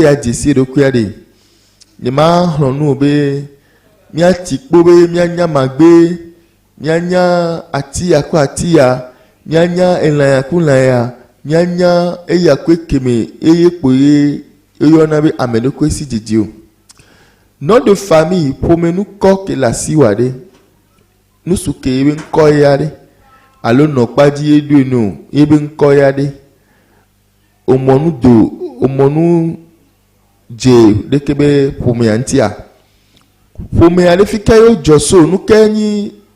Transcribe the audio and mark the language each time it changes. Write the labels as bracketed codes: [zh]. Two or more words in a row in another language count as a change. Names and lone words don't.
[ee] ya dzi si ɖokuia ɖe nye ma xlɔ nu be miati kpo be mianya magbe mianya ati ya ko ati ya mianya elã ya ko lã ya mianya eya ko keme eye kpo ye eyɔna be ame ɖe koe si dzidzi o [fr] nom de famille [ee] ƒomenu kɔ ke le asi wa ɖe nusu ke ebe ŋkɔ ya ɖe alo nɔkpadzi ye ɖoe no ebe ŋkɔ ya ɖe omɔnu do omɔnu dze ɖeke be ƒomea ŋutia ƒomea ɖe fi ke yewo dzɔ so nu ke nyi